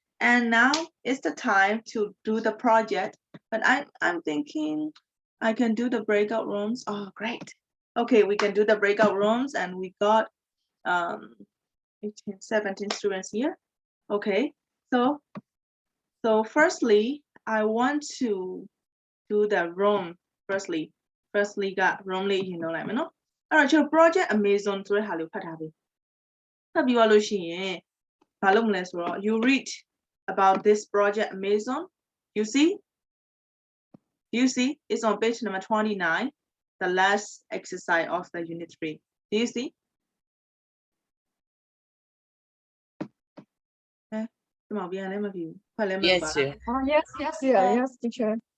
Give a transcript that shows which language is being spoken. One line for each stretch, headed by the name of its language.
English: And now it's the time to do the project. But I'm thinking I can do the breakout rooms. Oh, great. Okay, we can do the breakout rooms, and we got 18, 17 students here. Okay, so firstly, I want to do the room. Firstly got room
Burmese: လေးရင်တော့လိုက်မယ်နော်အဲ့တော့ကျွန်တော် project Amazon ဆိုတဲ့ဟာလေးကိုဖတ်ထားပြီဖတ်ပြီးသွားလို့ရှိရင်ဘာလုပ်မလဲဆိုတော့
English: you read about this project Amazon. You see it's on page number 29, the last exercise of the unit 3. Do you see? Yes, sir. Yes, teacher.